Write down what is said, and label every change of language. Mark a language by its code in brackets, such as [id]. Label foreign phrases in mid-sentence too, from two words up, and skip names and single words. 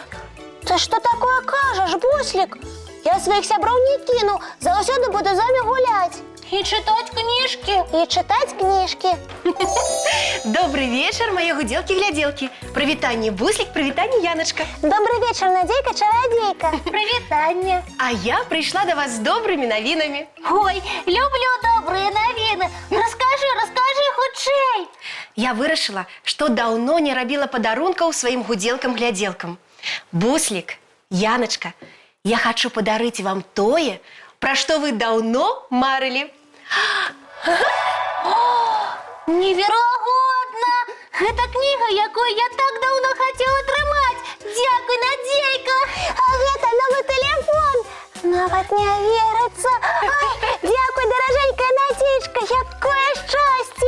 [be] Ты што такое кажаш, Буслік? Я сваіх сяброў не кіну, заўсёды буду з вамі гуляць. І чытаць кніжкі. І чытаць кніжкі. [ru] Добрый вечер, мои гуделки-гляделки. [be] Привитание, Буслик, привитание, Яночка. [ru] Добрый вечер, Надейка-чародейка. [be] Прывітанне. [ru] А я пришла до вас с добрыми новинами. Ой, люблю добрые навіны. Расскажи хутчэй. [be] Я вырашила, [ru] что давно не робила подарунков своим гуделкам-гляделкам. Буслик, Яночка, я хочу подарить вам тое, про что вы давно марили. [be] Неверагодна! Гэта кніга, якую я так даўно хацеў атрымаць. Дзякуй, Надзейка! А гэта новы тэлефон. Нават не верыцца. Дзякуй, даражэнькая Надзейчка, якое шчасце!